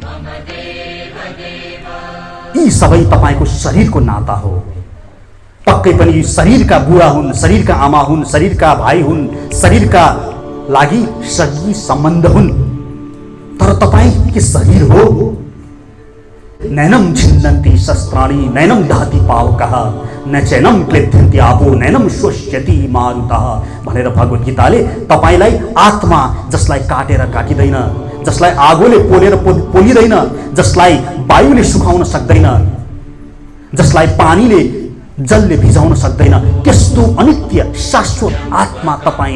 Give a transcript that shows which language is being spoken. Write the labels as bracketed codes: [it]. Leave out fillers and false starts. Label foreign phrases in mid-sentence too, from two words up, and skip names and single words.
[ne] यी सबै तपाईँको शरीरको नाता हो। पक्कै पनि शरीरका बुढा हुन्, शरीरका आमा हुन्, शरीरका भाइ हुन्, शरीरका लागि सगी सम्बन्ध हुन्, तर तपाईँ के शरीर हो? [sa] नैनम छिन्दन्ति शस्त्राणि नैनम दहति पावकः न चैनम क्लेद्यन्ति आपो नैनम शोष्यति मारुतः [ne] भनेर भगवत गीताले तपाईलाई आत्मा, जसलाई काटेर काटिँदैन, जसलाई आगोले पोलेर पोलिँदैन, जसलाई वायुले सुकाउन सक्दैन, जसलाई पानीले जलले भिजाउन सक्दैन, त्यस्तो अनित्य शाश्वत आत्मा तपाईँ